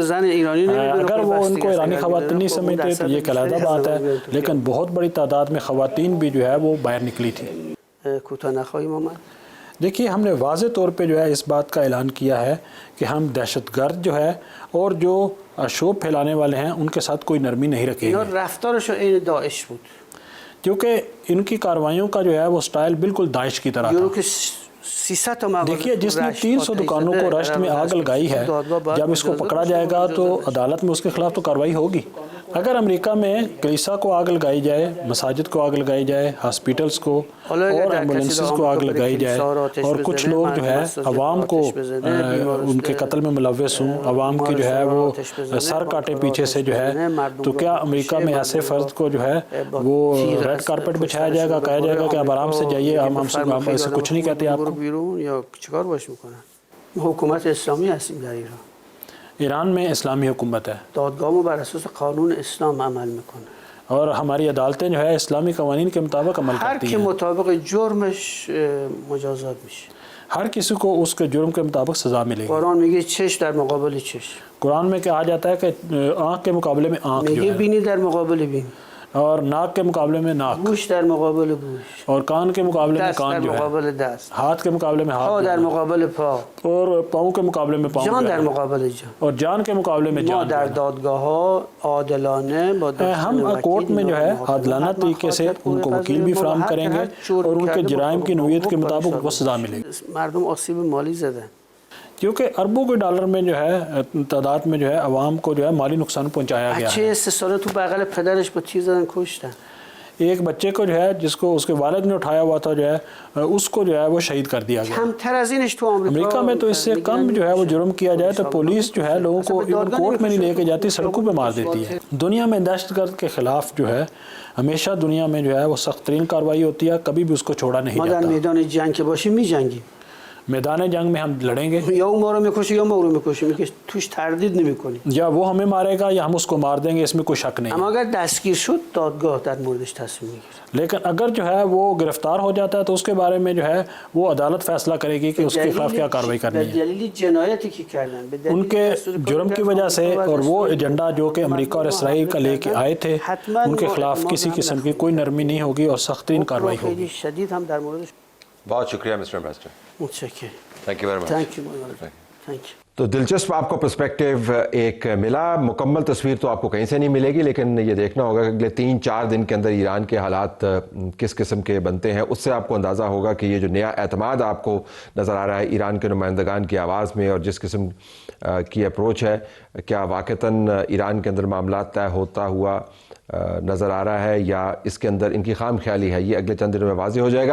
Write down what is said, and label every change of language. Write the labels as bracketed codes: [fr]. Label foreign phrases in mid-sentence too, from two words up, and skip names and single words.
[ur] وہ ان کو ایرانی خواتین نہیں سمجھتے تو یہ ایک علیحدہ بات ہے، لیکن بہت بڑی تعداد میں خواتین بھی جو ہے وہ باہر نکلی تھی. دیکھیے ہم نے واضح طور پہ جو ہے اس بات کا اعلان کیا ہے کہ ہم دہشت گرد جو ہے اور جو شوب پھیلانے والے ہیں ان کے ساتھ کوئی نرمی نہیں رکھیں اینا گے، [fa] رفتارشون عین داعش بود. [ur] کیونکہ ان کی کارروائیوں کا جو ہے وہ سٹائل بالکل داعش کی طرح یورو تھا۔ [fa] که 300 تا مغازه [ur] دیکھیے جس نے رشت 300 دکانوں کو رشت میں آگ لگائی ہے، جب اس کو پکڑا جائے گا تو عدالت میں اس کے خلاف تو کارروائی ہوگی۔ اگر امریکہ میں کلیسا کو آگ لگائی جائے، مساجد کو آگ لگائی جائے، ہاسپیٹلز کو اور ایمبولینسز کو آگ لگائی جائے اور کچھ لوگ جو ہے عوام کو ان کے قتل میں ملوث ہوں، عوام کی جو ہے وہ سر کاٹے پیچھے سے جو ہے، تو کیا امریکہ میں ایسے فرد کو جو ہے وہ [en] red carpet [ur] بچھایا جائے گا، کہا جائے گا کہ اب آرام سے جائیے، ہم اسے کچھ نہیں کہتے آپ کو؟ [fa] بیرون یا چیکار باش میکنن؟ ما حکومت اسلامی هستیم در ایران. [ur] ایران میں اسلامی حکومت ہے [fa] دادگاهمون بر اساس قانون اسلام عمل میکنه. [ur] اور ہماری عدالتیں جو ہے اسلامی قوانین کے مطابق عمل [fa] هر [ur] کرتی کی ہیں، [fa] مطابق جرمش مجازات میشه. [ur] ہر کسی کو اس کے جرم کے مطابق سزا ملے گی۔ [fa] قرآن میگه چشم در مقابل چشم، [ur] قرآن میں کہا جاتا ہے کہ آنکھ کے مقابلے میں آنکھ جو [fa] میگه [ur] ہے، [fa] بینی در مقابل بینی، [ur] اور ناک کے مقابلے میں ناک، [fa] گوش در مقابل گوش، [ur] اور کان کے مقابلے میں [fa] دست در [ur] کان جو ہے، [fa] مقابل دست، [ur] ہاتھ کے مقابلے میں [fa] پا [ur] ہاتھ [fa] در [ur] جو ہے، [fa] مقابل پا، [ur] اور پاؤں کے مقابلے میں پاؤں [fa] جان [ur] جو [fa] در [ur] ہے، [fa] مقابل جان. [ur] اور جان کے مقابلے میں [fa] ما [ur] جان جو [fa] در [ur] ہے۔ [fa] دادگاه ها عادلانه با [ur] ہم کورٹ میں جو ہے عادلانہ طریقے سے ان کو وکیل بھی فراہم کریں گے اور ان کے جرائم کی نوعیت کے مطابق ان کو سزا ملے گی، [fa] مردم آسیب مالی زدن. [ur] کیونکہ اربوں کے ڈالر میں جو ہے تعداد میں جو ہے عوام کو جو ہے مالی نقصان پہنچایا گیا [fa] بچه [ur] ہے۔ [fa] 3 ساله تو بغل پدرش با تیر زدن کشتن. [ur] ایک بچے کو جو ہے جس کو اس کے والد نے اٹھایا ہوا تھا جو ہے اس کو جو ہے وہ شہید کر دیا گیا۔ [fa] کمتر از اینش تو [ur] امریکہ میں تو اس سے کم جو ہے وہ جرم کیا جائے تو پولیس جو ہے لوگوں کو [en] even court [ur] میں نہیں لے کے جاتی، سڑکوں پہ مار دیتی ہے۔ دنیا میں دہشت گرد کے خلاف جو ہے ہمیشہ دنیا میں جو ہے وہ سخت ترین کارروائی ہوتی ہے، کبھی بھی اس کو چھوڑا نہیں [fa] ما در [ur] جاتا۔ [fa] میدان جنگ که باشیم میجنگیم، [ur] میدان جنگ میں ہم لڑیں گے، [fa] یا اون ما رو میکشه یا ما او رو میکشیم، که توش تردید نمیکنیم. [ur] یا وہ ہمیں مارے گا یا ہم اس کو مار دیں گے، اس میں کوئی شک نہیں [fa] اما [ur] ہے۔ [fa] اگر دستگیر شد دادگاه در موردش تصمیم میگیره. [ur] لیکن اگر جو ہے وہ گرفتار ہو جاتا ہے تو اس کے بارے میں جو ہے وہ عدالت فیصلہ کرے گی کہ اس کے خلاف کیا کارروائی کرنی ہے۔ [fa] دلیل جنایتی که کردن، به دلیل [ur] ان کے [fa] دستور کاری [ur] جرم [fa] که [ur] کی وجہ سے [fa] آمریکا و [ur] اور وہ [fa] اسرائیل [ur] ایجنڈا جو کہ امریکہ اور اسرائیل کا لے کے آئے تھے، [fa] حتماً [ur] ان کے [fa] ما [ur] خلاف [fa] اعتماد [ur] کسی [fa] هم [ur] قسم کی [fa] نخواهیم. [ur] کوئی نرمی نہیں ہوگی اور سخت ترین کارروائی [fa] خیلی [ur] ہوگی۔ [fa] شدید هم در موردش [ur] بہت شکریہ [en] Mister Ambassador, [fa] متشکرم. [en] Thank you very much. Thank you thank you. [ur] تو دلچسپ آپ کو پرسپیکٹیو ایک ملا، مکمل تصویر تو آپ کو کہیں سے نہیں ملے گی، لیکن یہ دیکھنا ہوگا کہ اگلے 3-4 دن کے اندر ایران کے حالات کس قسم کے بنتے ہیں، اس سے آپ کو اندازہ ہوگا کہ یہ جو نیا اعتماد آپ کو نظر آ رہا ہے ایران کے نمائندگان کی آواز میں اور جس قسم کی اپروچ ہے، کیا واقعتاً ایران کے اندر معاملات طے ہوتا ہوا نظر آ رہا ہے یا اس کے اندر ان کی خام خیالی ہے، یہ اگلے چند دنوں میں واضح ہو جائے گا۔